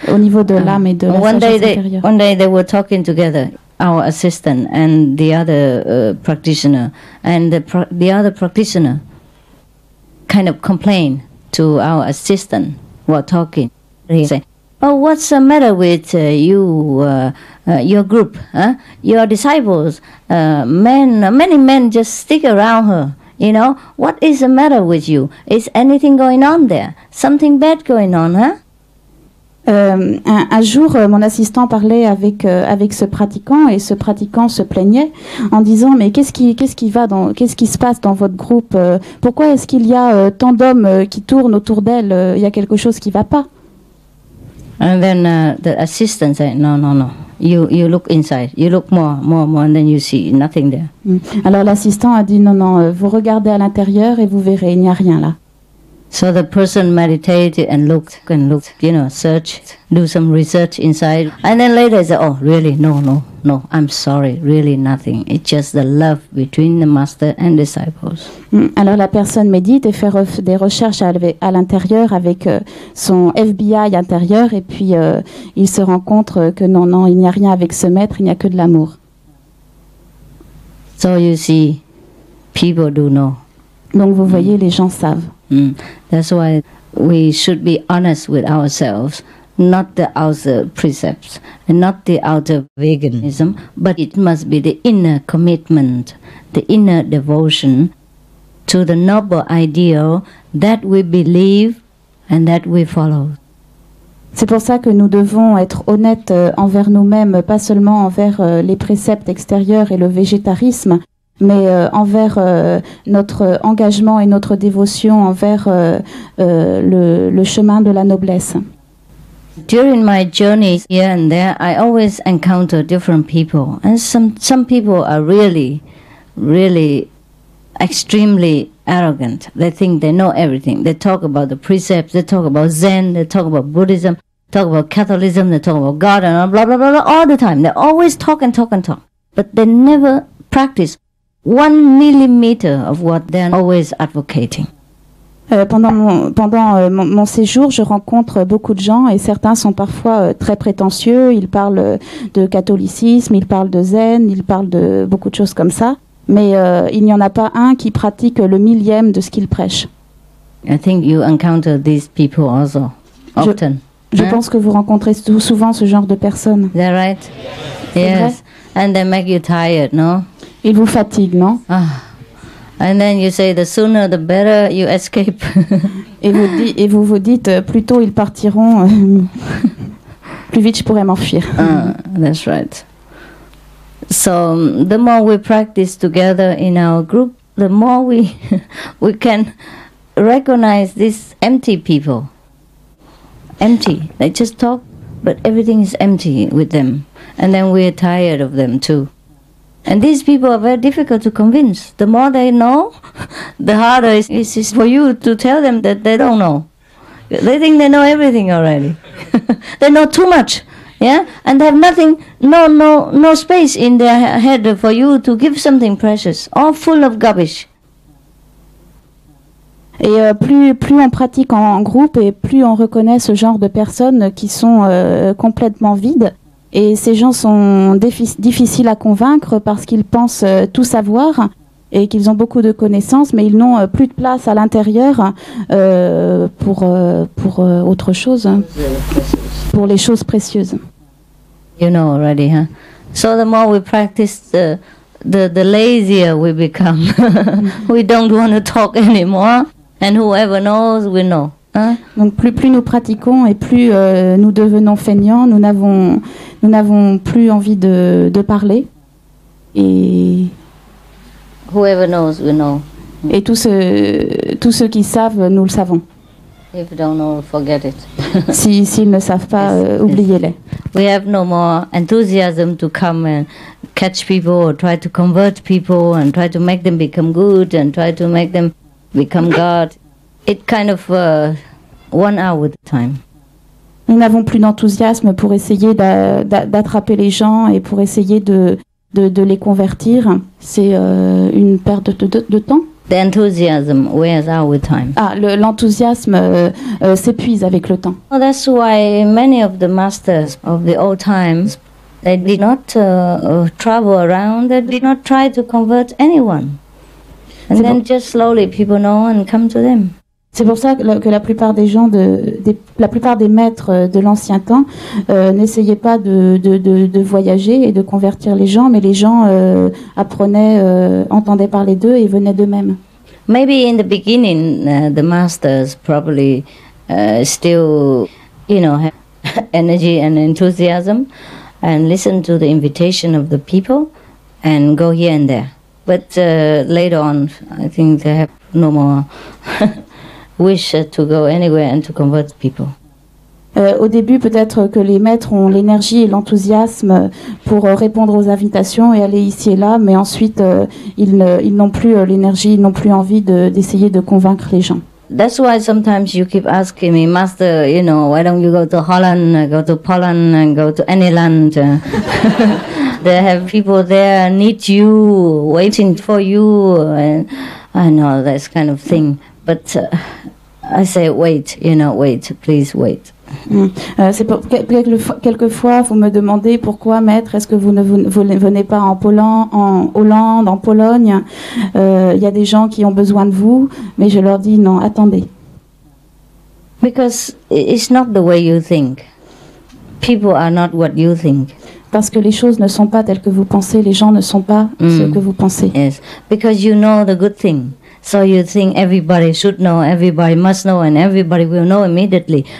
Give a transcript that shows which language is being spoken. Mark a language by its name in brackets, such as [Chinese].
[French] Au niveau de l'âme et de la sagesse intérieure. [English] One day they were talking together, our assistant and the other practitioner, and the other practitioner kind of complained to our assistant while talking. He said, "Oh, what's the matter with your group? Your disciples? Many men just stick around her. You know, what is the matter with you? Is anything going on there? Something bad going on, huh?" [French] Un jour, mon assistant parlait avec ce pratiquant et ce pratiquant se plaignait en disant mais qu'est-ce qui se passe dans votre groupe? Pourquoi est-ce qu'il y a tant d'hommes qui tournent autour d'elle? Il y a quelque chose qui va pas. [English] And then the assistant said, no. You look inside. You look more, and then you see nothing there. [French] Alors l'assistant a dit non, vous regardez à l'intérieur et vous verrez, il n'y a rien là. [English] So the person meditated and looked, searched, do some research inside, and then later said, "Oh, really? No. I'm sorry, really nothing. It's just the love between the master and disciples." [French] Alors la personne médite et fait des recherches à l'intérieur avec son FBI intérieur et puis il se rend compte que non, il n'y a rien avec ce maître, il n'y a que de l'amour. [English] So you see, people do know. [French] Donc vous voyez, les gens savent. [English] That's why we should be honest with ourselves, not the outer precepts and not the outer veganism, but it must be the inner commitment, the inner devotion to the noble ideal that we believe and that we follow. [French] C'est pour ça que nous devons être honnêtes envers nous-mêmes, pas seulement envers les préceptes extérieurs et le végétarisme, mais envers notre engagement et notre dévotion envers le chemin de la noblesse. [English] During my journeys here and there, I always encounter different people, and some people are really, really extremely arrogant. They think they know everything. They talk about the precepts, they talk about Zen, they talk about Buddhism, talk about Catholicism, they talk about God, and blah, blah, blah, blah, all the time. They always talk and talk and talk, but they never practice 1 millimeter of what they're always advocating. [French] Pendant mon séjour, je rencontre beaucoup de gens et certains sont parfois très prétentieux. Ils parlent de catholicisme, ils parlent de zen, ils parlent de beaucoup de choses comme ça. Mais il n'y en a pas un qui pratique le millième de ce qu'ils prêchent. [English] I think you encounter these people also often. [French] Je pense que vous rencontrez souvent ce genre de personnes. [English] Is that right? Yes. And they make you tired, no? [French] Ils vous fatiguent, non? [English] And then you say the sooner the better you escape. [French] et vous vous dites plus tôt ils partiront, plus vite je pourrais m'enfuir. [English] That's right. So the more we practice together in our group, the more we can recognize these empty people. Empty. They just talk, but everything is empty with them. And then we're tired of them too. And these people are very difficult to convince. The more they know, the harder it is for you to tell them that they don't know. They think they know everything already. They know too much, yeah? And they have nothing, no space in their head for you to give something precious. All full of garbage. [French] Et plus on pratique en groupe et plus on reconnaît ce genre de personnes qui sont complètement vides. Et ces gens sont difficiles à convaincre parce qu'ils pensent tout savoir et qu'ils ont beaucoup de connaissances, mais ils n'ont plus de place à l'intérieur pour autre chose, pour les choses précieuses. [English] You know already, huh? So the more we practice, the lazier we become. We don't want to talk anymore, and whoever knows, we know. [French] Donc plus nous pratiquons et plus nous devenons feignants, nous n'avons plus envie de parler. Et [English] whoever knows, we know. [French] Et tous ceux qui savent, nous le savons. [English] If you don't know, forget it. [French] S'ils ne savent pas, oubliez-les. [English] We have no more enthusiasm to come and catch people or try to convert people and try to make them become good and try to make them become God. It kind of 1 hour at a time. [French] Nous n'avons plus d'enthousiasme pour essayer d'attraper les gens et pour essayer de les convertir. C'est une perte de temps. [English] The enthusiasm wears out with time. [French] L'enthousiasme s'épuise avec le temps. [English] Well, that's why many of the masters of the old times, they did not travel around. They did not try to convert anyone. And then just slowly people know and come to them. [French] C'est pour ça que la plupart des gens, la plupart des maîtres de l'ancien temps n'essayaient pas de voyager et de convertir les gens, mais les gens apprenaient, entendaient parler d'eux et venaient d'eux-mêmes. [English] Maybe in the beginning, the masters probably still, have energy and enthusiasm and listen to the invitation of the people and go here and there. But later on, I think they have no more wish to go anywhere and to convert people. [French] Au début, peut-être que les maîtres ont l'énergie et l'enthousiasme pour répondre aux invitations et aller ici et là, mais ensuite, ils n'ont plus l'énergie, ils n'ont plus envie d'essayer de convaincre les gens. [English] That's why sometimes you keep asking me, Master, why don't you go to Holland, go to Poland, and go to any land? They have people there need you, waiting for you, and I know that kind of thing. But I say, wait, wait, please wait. [French] C'est pour quelquefois vous me demandez pourquoi maître, est-ce que vous ne venez pas en Hollande, en Pologne, il y a des gens qui ont besoin de vous, mais je leur dis non, attendez. [English] Because it's not the way you think. People are not what you think. [French] Parce que les choses ne sont pas telles que vous pensez, les gens ne sont pas ce que vous pensez. [English] Yes, because you know the good thing. So you think everybody should know, everybody must know, and everybody will know immediately.